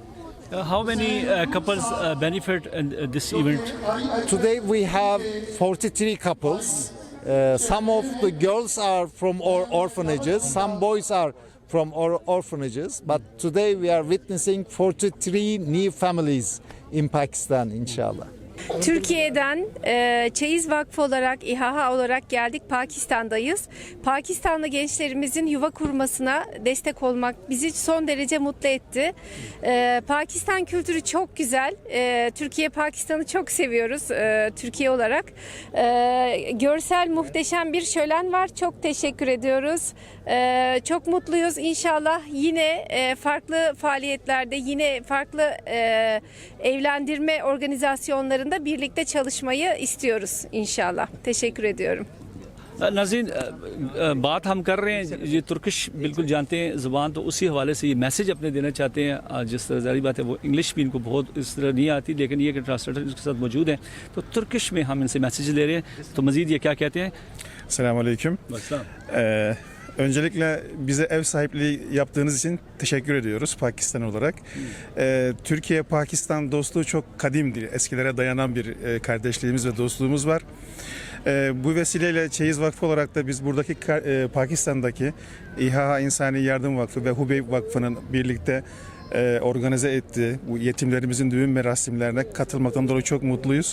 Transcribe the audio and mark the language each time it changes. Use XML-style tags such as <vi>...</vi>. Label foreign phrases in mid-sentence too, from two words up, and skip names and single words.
<en>How many couples benefit in this event? Today we have 43 couples. Some of the girls are from our orphanages, some boys are from our orphanages, but today we are witnessing 43 new families in Pakistan, inshallah.</en> <tr>Türkiye'den Çeyiz Vakfı olarak, İHA olarak geldik. Pakistan'dayız. Pakistanlı gençlerimizin yuva kurmasına destek olmak bizi son derece mutlu etti. Pakistan kültürü çok güzel. Türkiye, Pakistan'ı çok seviyoruz Türkiye olarak. Görsel muhteşem bir şölen var. Çok teşekkür ediyoruz. Çok mutluyuz. İnşallah yine farklı faaliyetlerde, yine farklı evlendirme organizasyonlarında birlikte çalışmayı istiyoruz inşallah. Teşekkür ediyorum.</tr> <ur>ناظرین بات ہم کر رہے ہیں، یہ ترکش بالکل جانتے ہیں زبان، تو اسی حوالے سے یہ میسیج اپنے دینا چاہتے ہیں. جس طرح ظاہری بات ہے وہ انگلش بھی ان کو بہت اس طرح نہیں آتی، لیکن یہ کہ ٹرانسلیٹر اس کے ساتھ موجود ہیں، تو ترکش میں ہم ان سے میسیج لے رہے ہیں. تو مزید یہ کیا کہتے ہیں؟</ur> <ar>السلام علیکم.</ar> <tr>Öncelikle bize ev sahipliği yaptığınız için teşekkür ediyoruz Pakistan olarak. Türkiye-Pakistan dostluğu çok kadimdir. Eskilere dayanan bir kardeşliğimiz ve dostluğumuz var. Bu vesileyle Çeyiz Vakfı olarak da biz buradaki Pakistan'daki İHA İnsani Yardım Vakfı ve Hubeyb Vakfı'nın birlikte organize ettiği bu yetimlerimizin düğün merasimlerine katılmaktan dolayı çok mutluyuz.</tr>